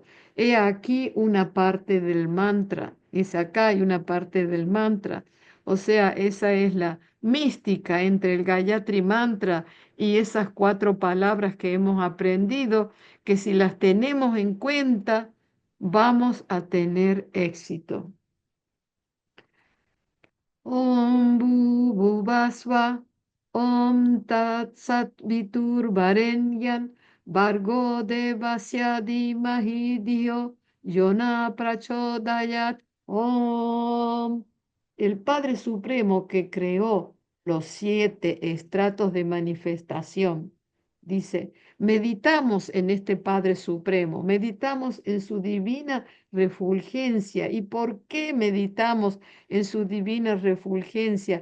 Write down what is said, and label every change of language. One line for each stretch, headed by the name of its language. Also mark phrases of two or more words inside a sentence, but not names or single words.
Spanish: He aquí una parte del mantra. Es acá hay una parte del mantra. O sea, esa es la mística entre el Gayatri Mantra y esas 4 palabras que hemos aprendido, que si las tenemos en cuenta, vamos a tener éxito.
Sanskrit: Om Bhuvasva, Om Tat Sat Viturvarenyan, Bargo Devasya Dhimahi Dio, Yona Prachodayat, Om.
Spanish: El Padre Supremo que creó los 7 estratos de manifestación, dice, meditamos en este Padre Supremo, meditamos en su divina refulgencia. ¿Y por qué meditamos en su divina refulgencia?